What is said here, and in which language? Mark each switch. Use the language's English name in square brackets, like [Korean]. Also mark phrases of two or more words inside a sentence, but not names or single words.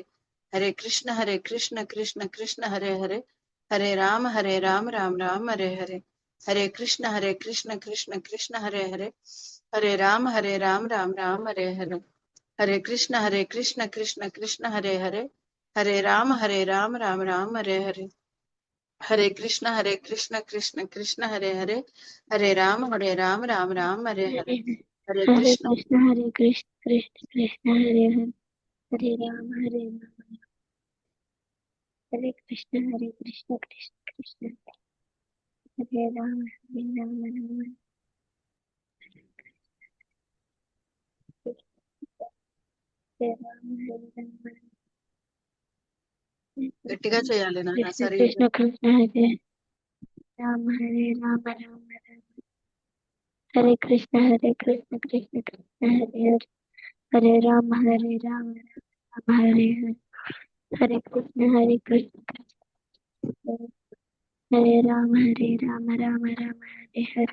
[Sanskrit] हरे कृष्ण कृष्ण कृष्ण हरे हरे हरे राम राम राम हरे हरे। हरे कृष्ण कृष्ण कृष्ण हरे हरे हरे राम राम राम हरे हरे। हरे कृष्ण कृष्ण कृष्ण हरे हरे హరే రామ రామ రామ హరే హరే. హరే కృష్ణ కృష్ణ కృష్ణ హరే హరే. హరే రామ రామ రామ హరే హరే. హరే హరే కృష్ణ కృష్ణ కృష్ణ కృష్ణ హరే హరే. హరే రామ హరే కృష్ణ కృష్ణ కృష్ణ హరే రామ రామ. హరే రామ [Telugu] గట్టిగా చేయాలి నాన్న. [Sanskrit] కృష్ణ [Telugu] సరే [Sanskrit] కృష్ణ కృష్ణ హరే రామ రామ రామ. హరే కృష్ణ కృష్ణ కృష్ణ హరే హరే. హరే రామ రామ హరే హరే. హరే కృష్ణ కృష్ణ హరే రామ రామ రామ హరే హరే.